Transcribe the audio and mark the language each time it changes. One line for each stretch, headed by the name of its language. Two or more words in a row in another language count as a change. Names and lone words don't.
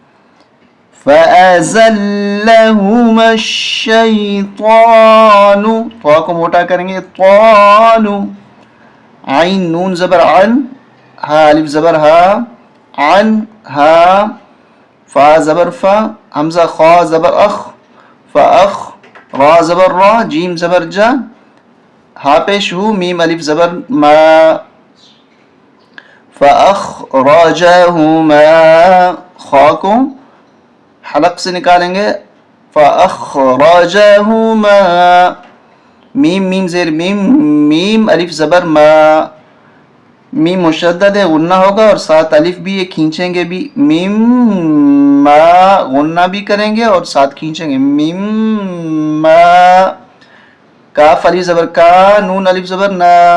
Arabic: فأزلهما الشیطان،
Urdu: طا کو موٹا کریں گے طان، عین نون زبر عن، ہا الف زبر ہا، عن ہا، فا زبر فا، حمزہ خا زبر اخ، فاخ، را زبر را، جیم زبر جا، ہا پیش ہو، میم الف زبر ما، فأخرجهما، خا کو حلق سے نکالیں گے، فأخرجهما، میم میم زیر میم، میم الف زبر ما، میم مشدد ہے غنہ ہوگا اور ساتھ الف بھی یہ کھینچیں گے بھی، میم ما غنہ بھی کریں گے اور ساتھ کھینچیں گے، میم ما، کاف الف زبر کا، نون الف زبر نا،